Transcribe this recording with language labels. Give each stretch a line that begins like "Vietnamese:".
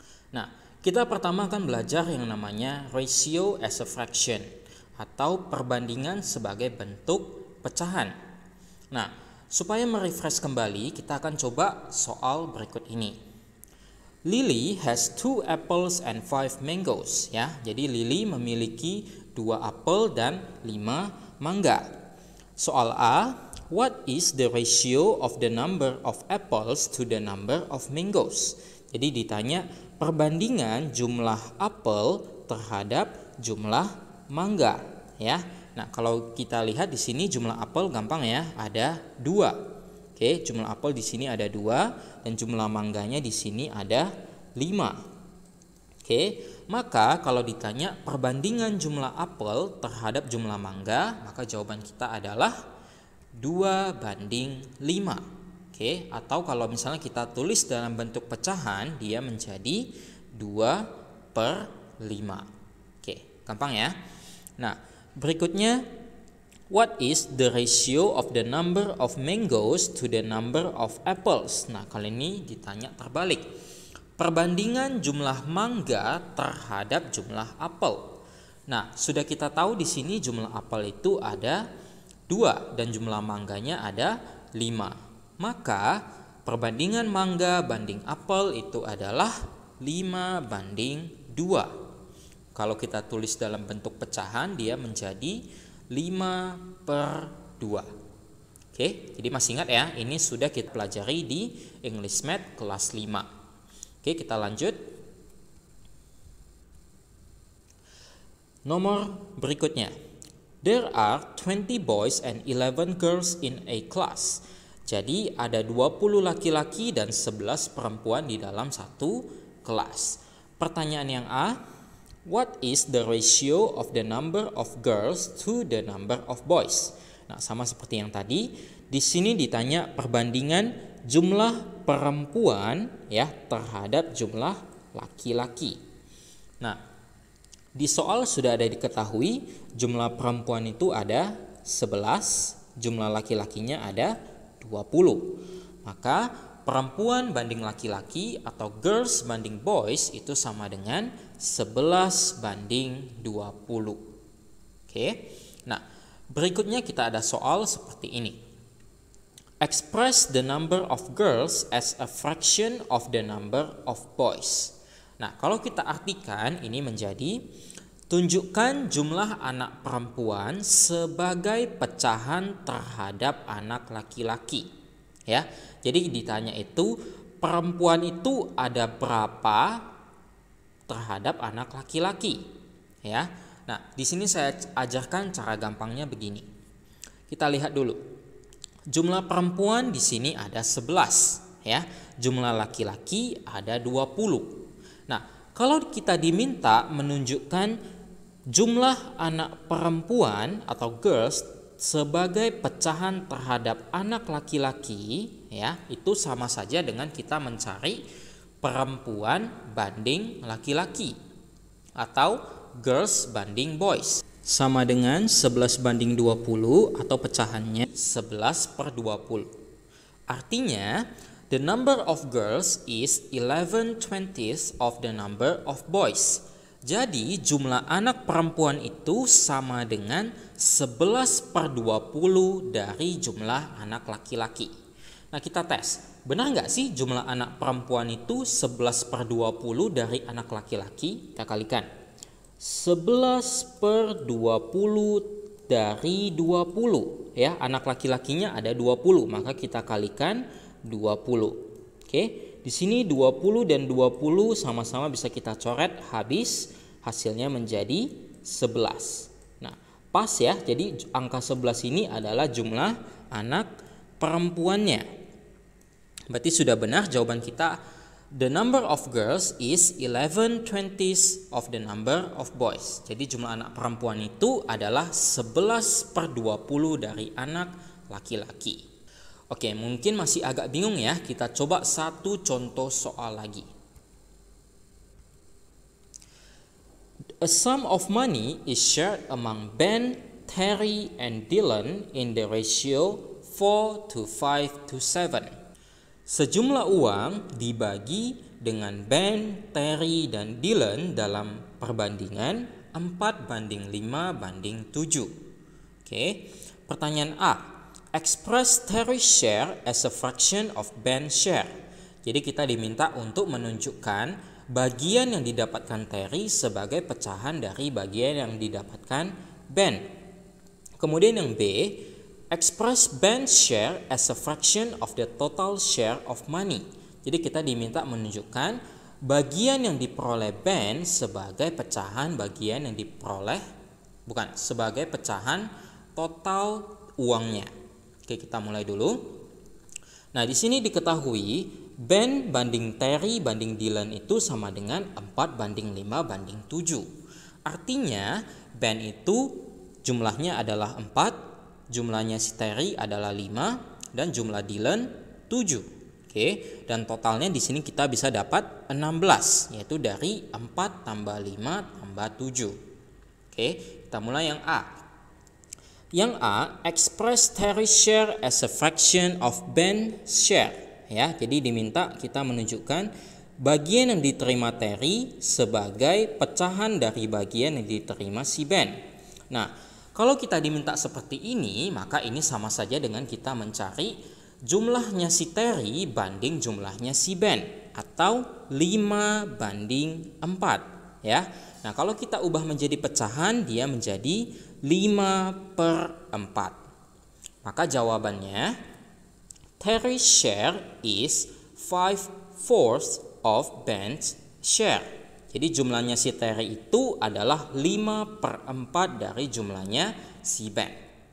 Indonesian: Nah, kita pertama akan belajar yang namanya
English: ratio as a fraction
Indonesian: atau perbandingan sebagai bentuk pecahan. Nah, supaya merefresh kembali, kita akan coba soal berikut ini.
English: Lily has 2 apples and 5 mangoes, ya.
Indonesian: Jadi Lily memiliki 2 apel dan 5 mangga. Soal A,
English: what is the ratio of the number of apples to the number of mangoes?
Indonesian: Jadi ditanya perbandingan jumlah apel terhadap jumlah mangga, ya. Nah, kalau kita lihat di sini jumlah apel gampang ya, ada 2. Oke, jumlah apel di sini ada 2 dan jumlah mangganya di sini ada 5. Oke, maka kalau ditanya perbandingan jumlah apel terhadap jumlah mangga, maka jawaban kita adalah 2:5. Oke, atau kalau misalnya kita tulis dalam bentuk pecahan, dia menjadi 2/5. Oke, gampang ya. Nah, berikutnya,
English: what is the ratio of the number of mangoes to the number of apples?
Indonesian: Nah, kali ini ditanya terbalik. Perbandingan jumlah mangga terhadap jumlah apel. Nah, sudah kita tahu di sini jumlah apel itu ada 2 dan jumlah mangganya ada 5. Maka perbandingan mangga banding apel itu adalah 5:2. Kalau kita tulis dalam bentuk pecahan, dia menjadi 5/2. Oke, jadi masih ingat ya, ini sudah kita pelajari di English Math kelas 5. Oke, kita lanjut. Nomor berikutnya.
English: There are 20 boys and 11 girls in a class.
Indonesian: Jadi ada 20 laki-laki dan 11 perempuan di dalam satu kelas. Pertanyaan yang A,
English: what is the ratio of the number of girls to the number of boys?
Indonesian: Nah, sama seperti yang tadi, di sini ditanya perbandingan jumlah perempuan ya terhadap jumlah laki-laki. Nah, di soal sudah ada diketahui jumlah perempuan itu ada 11, jumlah laki-lakinya ada 20. Maka perempuan banding laki-laki atau girls banding boys itu sama dengan 11/20. Oke. Nah, berikutnya kita ada soal seperti ini.
English: Express the number of girls as a fraction of the number of boys.
Indonesian: Nah, kalau kita artikan ini menjadi tunjukkan jumlah anak perempuan sebagai pecahan terhadap anak laki-laki. Ya. Jadi ditanya itu perempuan itu ada berapa terhadap anak laki-laki, ya. Nah, di sini saya ajarkan cara gampangnya begini. Kita lihat dulu. Jumlah perempuan di sini ada 11, ya. Jumlah laki-laki ada 20. Nah, kalau kita diminta menunjukkan jumlah anak perempuan atau girls sebagai pecahan terhadap anak laki-laki, ya, itu sama saja dengan kita mencari perempuan banding laki-laki atau girls banding boys. Sama dengan 11/20 atau pecahannya 11/20. Artinya,
English: the number of girls is 11/20 of the number of boys.
Indonesian: Jadi jumlah anak perempuan itu sama dengan 11/20 dari jumlah anak laki-laki. Nah, kita tes. Benar nggak sih jumlah anak perempuan itu 11/20 dari anak laki-laki? Kita kalikan. 11/20 dari 20. Ya, anak laki-lakinya ada 20, maka kita kalikan 20. Oke. Di sini 20 dan 20 sama-sama bisa kita coret habis, hasilnya menjadi 11. Nah, pas ya, jadi angka 11 ini adalah jumlah anak perempuannya. Berarti sudah benar jawaban kita.
English: The number of girls is 11/20 of the number of boys.
Indonesian: Jadi jumlah anak perempuan itu adalah 11/20 dari anak laki-laki. Oke, mungkin masih agak bingung ya. Kita coba satu contoh soal lagi.
English: A sum of money is shared among Ben, Terry, and Dylan in the ratio 4:5:7.
Indonesian: Sejumlah uang dibagi dengan Ben, Terry, dan Dylan dalam perbandingan 4:5:7. Oke, pertanyaan A.
English: Express Terry's share as a fraction of Ben's share.
Indonesian: Jadi kita diminta untuk menunjukkan bagian yang didapatkan Terry sebagai pecahan dari bagian yang didapatkan Ben. Kemudian yang B.
English: Express Ben's share as a fraction of the total share of money.
Indonesian: Jadi kita diminta menunjukkan bagian yang diperoleh Ben sebagai pecahan bagian yang diperoleh, sebagai pecahan total uangnya. Oke, kita mulai dulu. Nah, di sini diketahui Ben banding Terry banding Dylan itu sama dengan 4:5:7. Artinya Ben itu jumlahnya adalah 4, jumlahnya si Terry adalah 5, dan jumlah Dylan 7. Oke, dan totalnya di sini kita bisa dapat 16, yaitu dari 4 tambah 5 tambah 7. Oke, kita mulai yang A. Yang A,
English: express Terry's share as a fraction of Ben's share.
Indonesian: Ya, jadi diminta kita menunjukkan bagian yang diterima Terry sebagai pecahan dari bagian yang diterima si Ben. Nah, kalau kita diminta seperti ini, maka ini sama saja dengan kita mencari jumlahnya si Terry banding jumlahnya si Ben, atau 5:4, ya. Nah, kalau kita ubah menjadi pecahan, dia menjadi 5/4. Maka jawabannya
English: Terry's share is 5/4 of Ben's share.
Indonesian: Jadi jumlahnya si Terry itu adalah 5/4 dari jumlahnya si Ben.